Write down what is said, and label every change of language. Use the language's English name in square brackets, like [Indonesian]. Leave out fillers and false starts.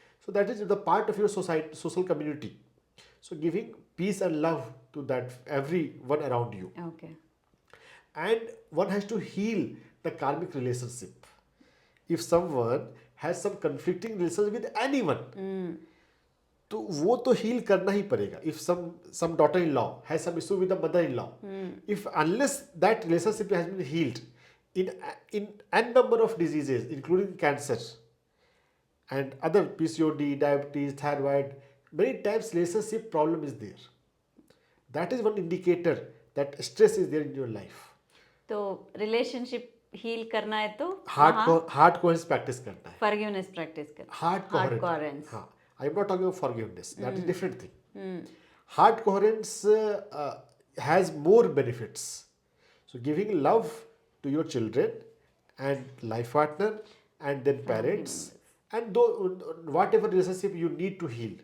[English] So that is the part of your society, social community. So giving peace and love to that everyone around you. Okay. And one has to heal the karmic relationship. If someone has some conflicting relationship with anyone, [Hindi] तो वो तो heal करना ही पड़ेगा. [English] If some daughter-in-law has some issue with the mother-in-law, if unless that relationship has been healed in n number of diseases, including cancer and other PCOD, diabetes, thyroid, many times relationship problem is there. That is one indicator that stress is there in your life. [Hindi] तो relationship heal करना है तो heart coherence practice करना है. Forgiveness practice करना, [English] Heart coherence. हाँ, I am not talking about forgiveness. That is different thing. Heart coherence has more benefits. So, giving love to your children and life partner and then parents and whatever relationship you need to heal.